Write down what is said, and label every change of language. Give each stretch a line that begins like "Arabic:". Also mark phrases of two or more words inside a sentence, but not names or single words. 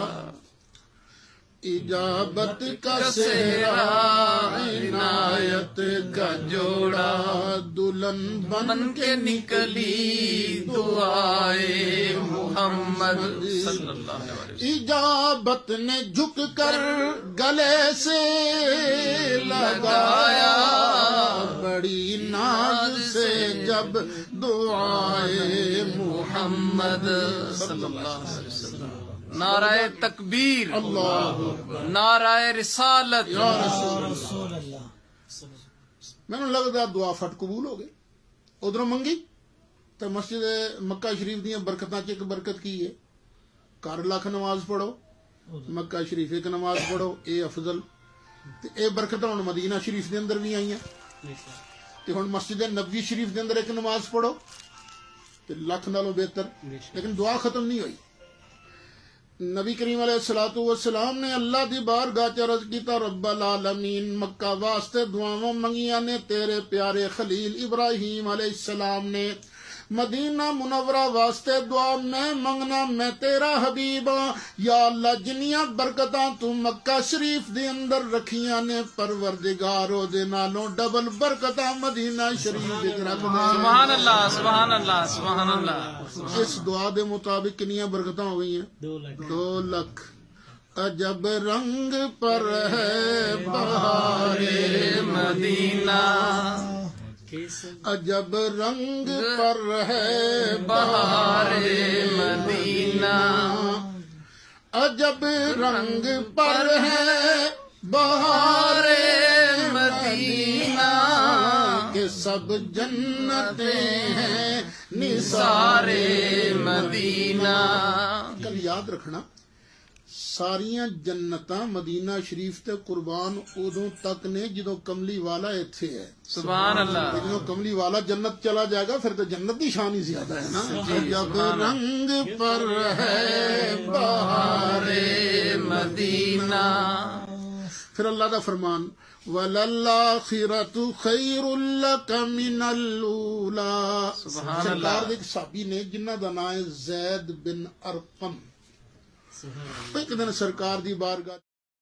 Urdu: اجابت کا صحرا عنایت کا جوڑا، دلہن بن کے نکلی دعائے محمد
Arabic: صلی اللہ علیہ وسلم،
Urdu: اجابت نے جھک کر گلے سے لگایا، بڑی ناز سے جب دعائے محمد
Arabic: صلی اللہ علیہ وسلم۔
Urdu: نعرہ تکبیر، اللہ نعرہ رسالت، یا رسول اللہ۔
Punjabi: میں نے لگتا دعا فٹ قبول ہو گئی، ادھر منگی تو مسجد مکہ شریف دیا برکتاں چ ایک برکت کی ہے، گھر 1,00,000 نماز پڑھو، مکہ شریف ایک نماز پڑھو، اے افضل۔ اے برکتاں ہن مدینہ شریف دے اندر بھی آئیاں، تے ہن مسجد نبوی شریف دے اندر ایک نماز پڑھو تے 1,00,000 نالوں بہتر۔ لیکن دعا ختم نہیں ہوئی، نبی کریم
Arabic: علیہ الصلوۃ والسلام
Punjabi: نے اللہ دی بارگاہ چ عرض کیتا،
Arabic: رب العالمین
Punjabi: مکہ واسطے دعاواں منگیاں نے تیرے پیارے خلیل ابراہیم
Arabic: علیہ السلام
Punjabi: نے، مدینہ منورہ واسطے دعا میں منگنا، میں تیرا حبیب ہاں، یا اللہ جنیاں برکتاں تو مکہ شریف دے اندر رکھیاں نے پروردگار او دے نالوں ڈبل برکتاں مدینہ شریف وچ رکھ دے۔
Arabic: سبحان اللہ، سبحان اللہ، سبحان اللہ۔
Punjabi: اس دعا دے مطابق کنیاں برکتاں ہو گئی ہیں؟ 2 لاکھ۔
Urdu: عجب رنگ پر ہے بہار مدینہ عجب رنگ پر ہے بہار مدینہ عجب رنگ پر ہے بہار مدینہ کہ سب جنتیں ہیں نثار مدینہ
Punjabi: کل یاد رکھنا ساریاں جنتاں مدینہ شریف تے قربان ادوں تک نے جدوں کملی والا ایتھے ہے.
Arabic: سبحان اللہ.
Urdu: جدوں کملی والا جنت چلا جائے گا پھر تو جنت کی شان ہی زیادہ ہے نا. جب رنگ پر ہے بہار مدینہ پھر اللہ کا فرمان
Arabic: وَلَلْآخِرَةُ خَيْرٌ لَكَ مِنَ الْأُولَىٰ. سبحان اللہ.
Punjabi: سرکار ایک صحابی نے جنہ دا نام ہے زید بن ارقم. ایک دن سرکار دی بارگاہ